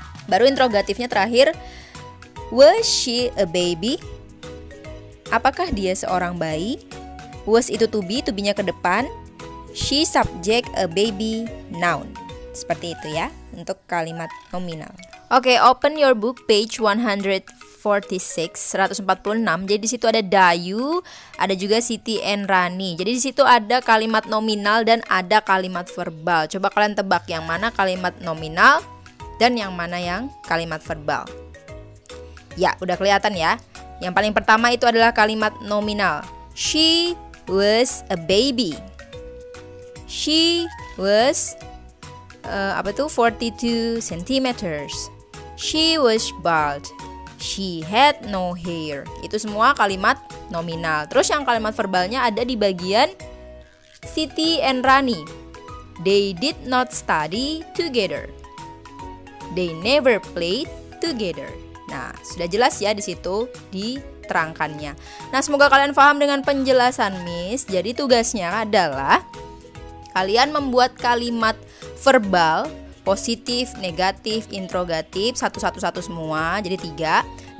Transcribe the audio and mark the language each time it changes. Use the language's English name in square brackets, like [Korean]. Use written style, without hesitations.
[Indonesian] Baru interrogatifnya terakhir, [English] was she a baby? [Indonesian] Apakah dia seorang bayi? Was itu to be-nya ke depan. [English] She subject a baby, noun. [Indonesian] Seperti itu ya untuk kalimat nominal. Oke, [English] open your book page 146. [Indonesian] Jadi di situ ada Dayu, ada juga Siti and Rani. Jadi di situ ada kalimat nominal dan ada kalimat verbal. Coba kalian tebak yang mana kalimat nominal dan yang mana yang kalimat verbal. Ya, udah kelihatan ya. Yang paling pertama itu adalah kalimat nominal. [English] She was a baby. She was 42 centimeters. She was bald. She had no hair. [Indonesian] Itu semua kalimat nominal. Terus yang kalimat verbalnya ada di bagian Siti and Rani. [English] They did not study together. They never played together. [Indonesian] Nah, sudah jelas ya di situ diterangkannya. Nah, semoga kalian paham dengan penjelasan Miss. Jadi tugasnya adalah kalian membuat kalimat verbal, positif, negatif, interrogatif, satu-satu semua, jadi 3.